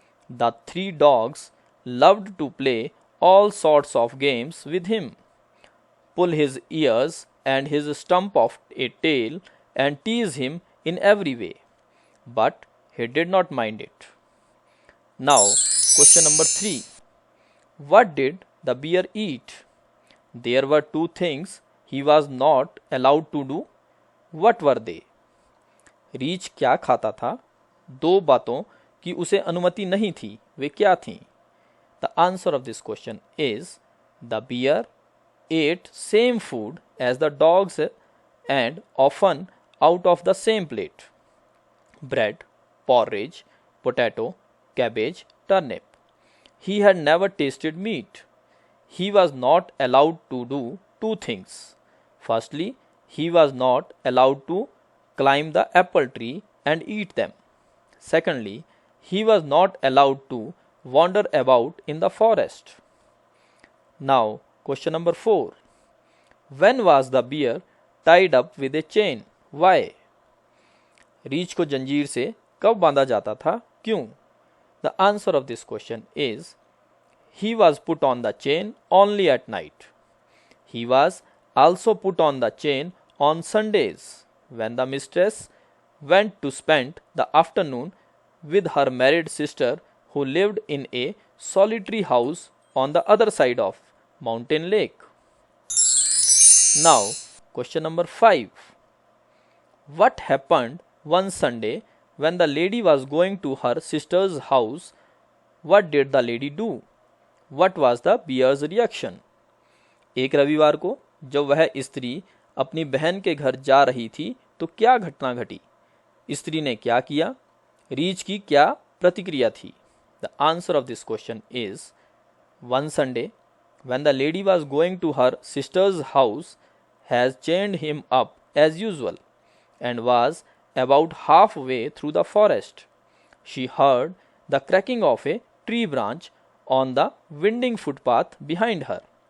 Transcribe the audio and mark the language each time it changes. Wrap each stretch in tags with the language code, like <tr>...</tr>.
<en>The 3 dogs loved to play all sorts of games with him, pull his ears and his stump of a tail and tease him in every way, but he did not mind it. Now, question number 3. What did the bear eat? There were 2 things he was not allowed to do. What were they?</en> <hi>रीछ क्या खाता था? 2 बातों की उसे अनुमति नहीं थी. वे क्या थीं?</hi> <en>The answer of this question is, the bear ate same food as the dogs and often out of the same plate. Bread, porridge, potato, cabbage, turnip. He had never tasted meat. He was not allowed to do 2 things. Firstly, he was not allowed to climb the apple tree and eat them. Secondly, he was not allowed to wander about in the forest. Now, question number 4. When was the bear tied up with a chain? Why?</en> <hi>रीछ को जंजीर से कब बांधा जाता था? क्यों?</hi> <en>The answer of this question is, he was put on the chain only at night. He was also put on the chain on Sundays when the mistress went to spend the afternoon with her married sister who lived in a solitary house on the other side of Mountain Lake. Now, question number 5. What happened one Sunday when the lady was going to her sister's house? What did the lady do? What was the bear's reaction?</en> <hi>एक रविवार को जब वह स्त्री अपनी बहन के घर जा रही थी तो क्या घटना घटी? स्त्री ने क्या किया? रीछ की क्या प्रतिक्रिया थी?</hi> <en>The answer of this question is, one Sunday when the lady was going to her sister's house has chained him up as usual and was about halfway through the forest. She heard the cracking of a tree branch on the winding footpath behind her.</en>